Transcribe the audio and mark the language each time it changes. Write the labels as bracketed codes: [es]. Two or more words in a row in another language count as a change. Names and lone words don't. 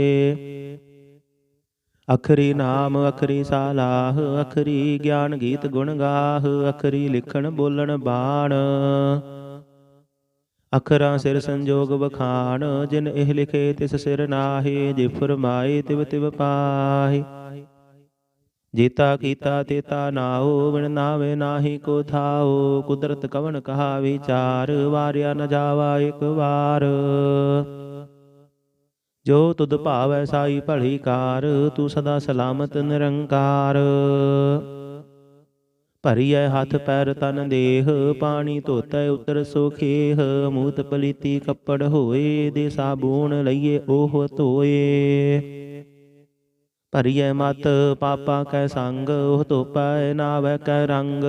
[pa] ਅਖਰੀ ਨਾਮ ਅਖਰੀ ਸਾਲਾਹ ਅਖਰੀ ਗਿਆਨ ਗੀਤ ਗੁਣ ਗਾਹ ਅਖਰੀ ਲਿਖਣ ਬੋਲਣ ਬਾਣ। ਅਖਰਾਂ ਸਿਰ ਸੰਜੋਗ ਬਖਾਨ ਜਿਨ ਏਹ ਲਿਖੇ ਤਿਸ ਸਿਰ ਨਾਹੇ ਜੇ ਫੁਰਮਾਏ ਤਿਵ ਤਿਵ ਪਾਹਿ। ਜੇਤਾ ਕੀਤਾ ਤੇਤਾ ਨਾਓ ਬਿਨ ਨਾਵੇ ਨਾਹਿ ਕੋ ਥਾਓ। ਕੁਦਰਤ ਕਵਨ ਕਹਾ ਵਿਚਾਰ ਵਾਰਿਆ ਨ ਜਾਵਾ ਏਕ ਬਾਰ। ਜੋ ਤੁਧ ਭਾਵੈ ਸਾਈ ਭਲੀ ਕਾਰ ਤੂ ਸਦਾ ਸਲਾਮਤ ਨਿਰੰਕਾਰ। ਭਰੀਐ ਹੱਥ ਪੈਰ ਤਨ ਦੇਹ ਪਾਣੀ ਧੋਤੈ ਉਤਰ ਸੋਖੇਹ। ਮੂਤ ਪਲੀਤੀ ਕੱਪੜ ਹੋਏ ਦੇ ਸਾਬੂਨ ਲਈਏ ਉਹ ਧੋਏ। ਭਰੀਐ ਮਤ ਪਾਪਾ ਕੈ ਸੰਗ ਉਹ ਧੋਪੈ ਨਾਵੈ ਕੈ ਰੰਗ।